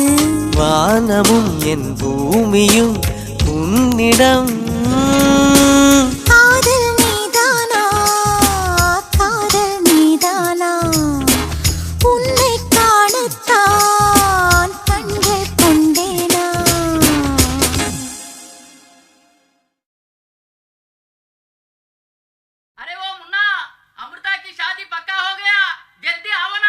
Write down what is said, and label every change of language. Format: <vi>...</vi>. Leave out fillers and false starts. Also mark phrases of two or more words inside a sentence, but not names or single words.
<ta>வானமும் என் பூமியும் உன்னிடம். காதல் நீதானா, காதல் நீதானா, உன்னை காணத்தான் கண்கள் கொண்டேனா.</ta> <hi>अरे वो मुन्ना, अमृता की शादी पक्का हो गया, जल्दी आओ ना।</hi>